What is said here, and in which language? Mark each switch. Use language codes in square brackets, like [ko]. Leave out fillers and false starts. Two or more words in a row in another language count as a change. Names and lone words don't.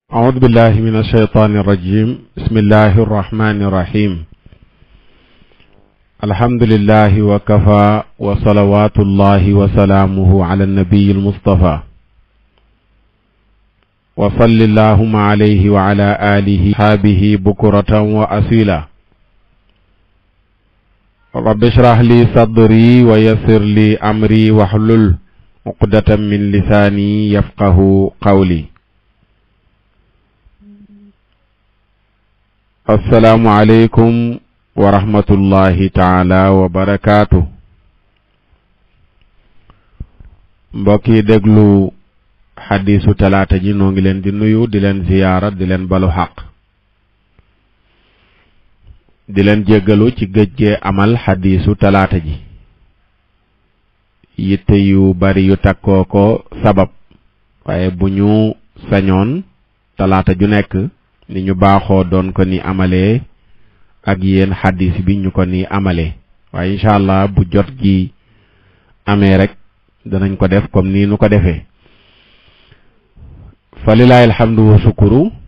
[ar] أعوذ بالله من الشيطان الرجيم بسم الله الرحمن الرحيم الحمد لله وكفى وصلوات الله وسلامه على النبي المصطفى وصل اللهم عليه وعلى آله وصحبه بكرة وأصيلا رب اشرح لي صدري ويسر لي أمري واحلل عقدة من لساني يفقه قولي السلام عليكم ورحمة الله تعالى وبركاته [wo] mbokki déglu xadiisu talaata ji noo ngi leen di nuyu di leen ziyaara di leen balu xaq di leen jéggalu ci géej gee amal xadiisu talaata ji yitte yu bari yu takkoo ko sabab waaye bu ñu sañoon talaata ju nekk ni ñu baaxoo doon ko ni amalee ak yéen xadis bi ñu ko ni amalee waaye [ar] إن شاء الله [wo] bu jot gi amee rek danañ ko def comme nii nu ko defee [ar] فلله الحمد والشكر